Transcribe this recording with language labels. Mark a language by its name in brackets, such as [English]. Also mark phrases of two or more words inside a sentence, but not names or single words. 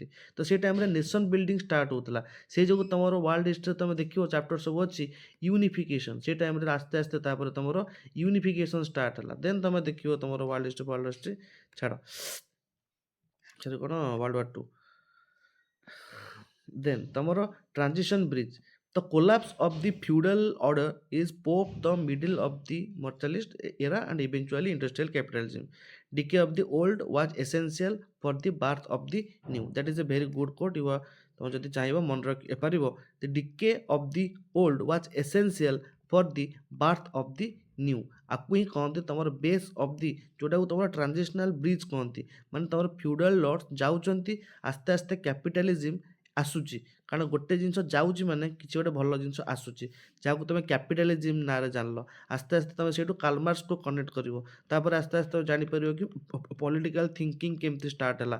[Odia] ତ ସେ ଟାଇମ୍ରେ [English] nation building start [Odia] ହେଉଥିଲା। ସେଇ ଯୋଗୁଁ ତୁମର [English] world history [Odia] ତୁମେ ଦେଖିବ ଚାପ୍ଟର ସବୁ ଅଛି ୟୁନିଫିକେସନ୍। ସେ ଟାଇମ୍ରେ ଆସ୍ତେ ଆସ୍ତେ ତାପରେ ତୁମର [English] unification start [Odia] ହେଲା। ଦେନ୍ ତୁମେ ଦେଖିବ ତୁମର [English] world history [Odia] ଛାଡ଼ ସେଠି କ'ଣ [English] world war two. [Odia] ଦେନ୍ ତମର [English] transition bridge. The collapse of the feudal order is pope the middle of the mercantilist era and eventually industrial capitalism. Decay of the old was essential for the birth of the new. That is a very good quote. You are [Odia] ତମେ ଯଦି ଚାହିଁବ ମନେ ରଖିପାରିବ [English] the decay of the old was essential for the birth of the new. [Odia] ଆକୁ ହିଁ କହନ୍ତି ତମର [English] base of the, [Odia] ଯେଉଁଟାକୁ ତମର [English] transitional bridge [Odia] କହନ୍ତି। ମାନେ ତମର [English] feudal lord [Odia] ଯାଉଛନ୍ତି, ଆସ୍ତେ ଆସ୍ତେ କ୍ୟାପିଟାଲିଜିମ୍ ଆସୁଛି। କାରଣ ଗୋଟେ ଜିନିଷ ଯାଉଛି ମାନେ କିଛି ଗୋଟେ ଭଲ ଜିନିଷ ଆସୁଛି, ଯାହାକୁ ତୁମେ କ୍ୟାପିଟାଲିଜିମ୍ ନାଁରେ ଜାଣିଲ। ଆସ୍ତେ ଆସ୍ତେ ତୁମେ ସେଇଠୁ କାଲମାର୍ସକୁ କନେକ୍ଟ କରିବ। ତାପରେ ଆସ୍ତେ ଆସ୍ତେ ତୁମେ ଜାଣିପାରିବ କି [English] political thinking [Odia] କେମିତି ଷ୍ଟାର୍ଟ ହେଲା।